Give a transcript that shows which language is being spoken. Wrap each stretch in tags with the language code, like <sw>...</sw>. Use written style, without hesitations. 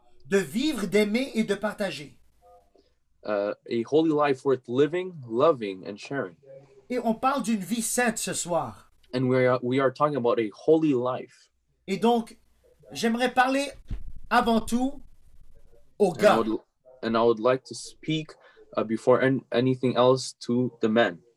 <fr>de vivre, d'aimer et de partager.</fr> <en>a holy life worth living, loving, and sharing.</en> <fr>Et on parle d'une vie sainte ce soir.</fr> <en>And we are talking about a holy life.</en> <fr>Et donc, j'aimerais parler avant tout aux</fr> <en>And I</en> <fr>gars.</fr> <en>I would like to speak before anything else to the men.</en>